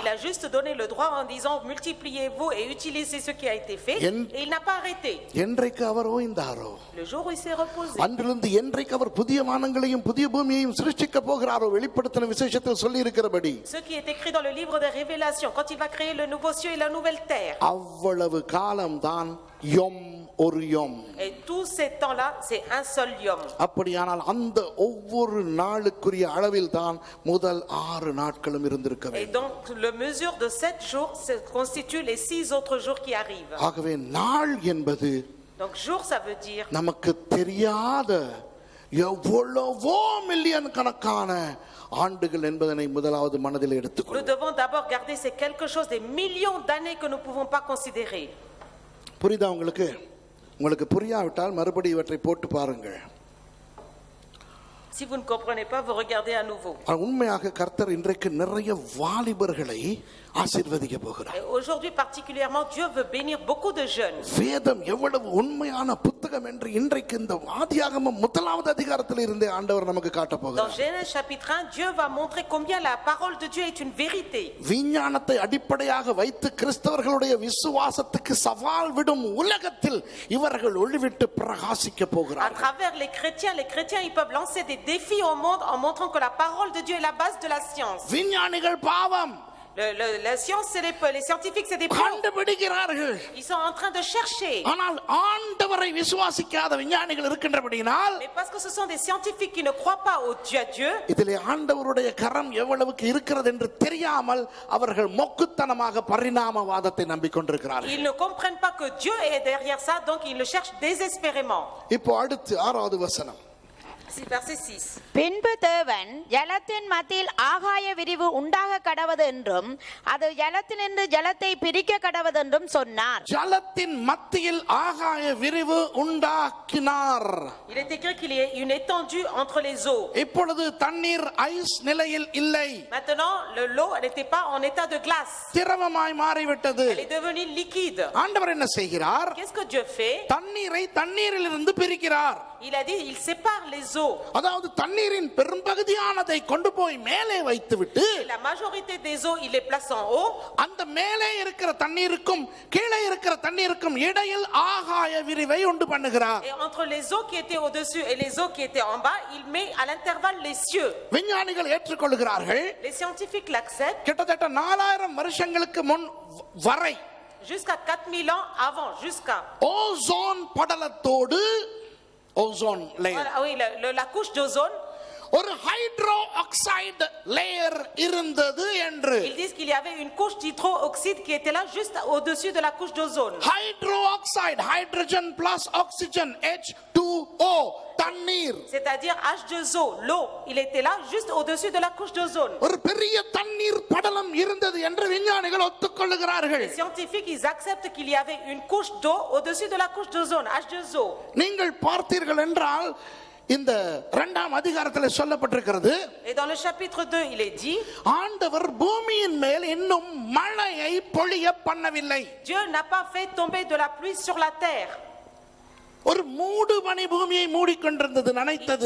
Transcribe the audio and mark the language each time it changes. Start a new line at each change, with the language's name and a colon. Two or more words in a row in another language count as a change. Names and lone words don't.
French: Il a juste donné le droit en disant multipliez-vous et utilisez ce qui a été fait. Et il n'a pas arrêté.
Tamil: என்றைக்கு அவர் ஓய்ந்தாரோ,
French: Le jour où il s'est reposé.
Tamil: அன்றிலிருந்து என்றைக்கு அவர் புதிய வானங்களையும் புதிய பூமியையும் சிருஷ்டிக்க போகிறாரோ, வெளிப்படுத்தின விசேஷத்தில் சொல்லி இருக்கிறபடி,
French: Ce qui est écrit dans le livre des Révélations, quand il va créer le nouveau cieux et la nouvelle terre.
Tamil: அவ்வளவு காலம்தான் யொம் ஒரு யொம்.
French: Et tout ces temps-là, c'est un seul yom.
Tamil: அப்படியானால் அந்த ஒவ்வொரு நாளுக்குரிய அளவில் தான் முதல் 6 நாட்களும் இருந்திருக்க
French: Et
Tamil: வேண்டும்.
French: donc, le mesure de 7 jours constitue les 6 autres jours qui arrivent.
Tamil: ஆகவே நாள் என்பது
French: Donc, jour, ça veut dire
Tamil: நமக்கு தெரியாத எவ்வளவோ மில்லியன் கணக்கான ஆண்டுகள் என்பதனை முதலாவது மனதில்
French: nous
Tamil: எடுத்துக்கொள்ளும்.
French: devons d'abord garder c'est quelque chose des millions d'années que nous ne pouvons pas considérer.
Tamil: புரியுதா உங்களுக்கு? உங்களுக்கு புரியாவிட்டால் மறுபடியும் இவற்றை போட்டு பாருங்கள்.
French: Si vous ne comprenez pas, vous regardez à nouveau.
Tamil: உண்மையாக கர்த்தர் இன்றைக்கு நிறைய வாலிபர்களை ஆசீர்வதிக்க போகிறார்.
French: Et aujourd'hui particulièrement, Dieu veut bénir beaucoup de jeunes.
Tamil: வேதம் எவ்வளவு உண்மையான புத்தகம் என்று இன்றைக்கு இந்த ஆதியாகமம் முதலாவது அதிகாரத்தில் இருந்தே ஆண்டவர் நமக்கு காட்ட
French: Dans
Tamil: போகிறார்.
French: Genèse chapitre 1, Dieu va montrer combien la parole de Dieu est une vérité.
Tamil: விஞ்ஞானத்தை அடிப்படையாக வைத்து கிறிஸ்தவர்களுடைய விசுவாசத்துக்கு சவால் விடும் உலகத்தில் இவர்கள் ஒளிவிட்டு பிரகாசிக்க
French: À
Tamil: போகிறார்கள்.
French: travers les chrétiens, ils peuvent lancer des défis au monde en montrant que la parole de Dieu est la base de la science.
Tamil: விஞ்ஞானிகள் பாவம்.
French: La science, les scientifiques, c'est des plans.
Tamil: கண்டுபிடிக்கிறார்கள்.
French: Ils sont en train de chercher.
Tamil: ஆனால் ஆண்டவரை விசுவாசிக்காத விஞ்ஞானிகள் இருக்கின்றபடியினால்,
French: Mais parce que ce sont des scientifiques qui ne croient pas au Dieu,
Tamil: இதிலே ஆண்டவருடைய கரம் எவ்வளவுக்கு இருக்கிறது என்று தெரியாமல் அவர்கள் மொக்குத்தனமாக பரிணாமவாதத்தை நம்பிக்கொண்டிருக்கிறார்கள்.
French: ils ne comprennent pas que Dieu est derrière ça, donc ils le cherchent désespérément.
Tamil: இப்போ அடுத்து 6வது வசனம்.
French: Verset 6.
Tamil: பின்பு தேவன் ஜலத்தின் மத்தியில் ஆகாய விரிவு உண்டாக கடவது என்றும் அது ஜலத்தினின்று ஜலத்தை பிரிக்க கடவது என்றும் சொன்னார். ஜலத்தின் மத்தியில் ஆகாய விரிவு உண்டாக்கினார்.
French: Il est écrit qu'il y a une étendue entre les eaux.
Tamil: இப்பொழுது தண்ணீர் ஐஸ் நிலையில் இல்லை.
French: Maintenant, l'eau n'était pas en état de glace.
Tamil: திரவமாய் மாறிவிட்டது.
French: Elle est devenue liquide.
Tamil: ஆண்டவர் என்ன செய்கிறார்?
French: Qu'est-ce que Dieu fait?
Tamil: தண்ணீரை தண்ணீரிலிருந்து பிரிக்கிறார்.
French: Il a dit, il sépare les eaux.
Tamil: அதாவது தண்ணீரின் பெரும்பகுதியானதை கொண்டு போய் மேலே வைத்துவிட்டு,
French: La majorité des eaux, il les place en haut.
Tamil: அந்த மேலே இருக்கிற தண்ணீருக்கும் கீழே இருக்கிற தண்ணீருக்கும் இடையில் ஆகாய விரிவை உண்டு பண்ணுகிறார்.
French: Et entre les eaux qui étaient au-dessus et les eaux qui étaient en bas, il met à l'intervalle les cieux.
Tamil: விஞ்ஞானிகள் ஏற்றுக்கொள்கிறார்கள்.
French: Les scientifiques l'acceptent.
Tamil: கிட்டத்தட்ட 4000 வருஷங்களுக்கு முன் வரை
French: Jusqu'à 4000 ans avant, jusqu'à.
Tamil: ஓசோன் படலத்தோடு,
English: ozone layer,
French: Voilà, oui, la couche d'ozone.
Tamil: ஒரு
English: hydro oxide layer
Tamil: இருந்தது என்று.
French: Ils disent qu'il y avait une couche d'hydroxyde qui était là juste au-dessus de la couche d'ozone.
English: hydro oxide, hydrogen plus oxygen,
Tamil: H2O, தண்ணீர்.
French: C'est-à-dire H2O, l'eau, il était là juste au-dessus de la couche d'ozone.
Tamil: ஒரு பெரிய தண்ணீர் படலம் இருந்தது என்று விஞ்ஞானிகள் ஒத்துக்கொள்கிறார்கள்.
French: Les scientifiques, ils acceptent qu'il y avait une couche d'eau au-dessus de la couche d'ozone, H2O.
Tamil: நீங்கள் பார்த்தீர்கள் என்றால் இந்த 2ஆம் அதிகாரத்தில் சொல்லப்பட்டிருக்கிறது.
French: Et dans le chapitre 2, il est dit,
Tamil: ஆண்டவர் பூமியின் மேல் இன்னும் மழையை பொழிய பண்ணவில்லை.
French: Dieu n'a pas fait tomber de la pluie sur la terre.
Tamil: ஒரு மூடு பனி பூமியை மூடிக்கொண்டிருந்தது, நனைத்தது.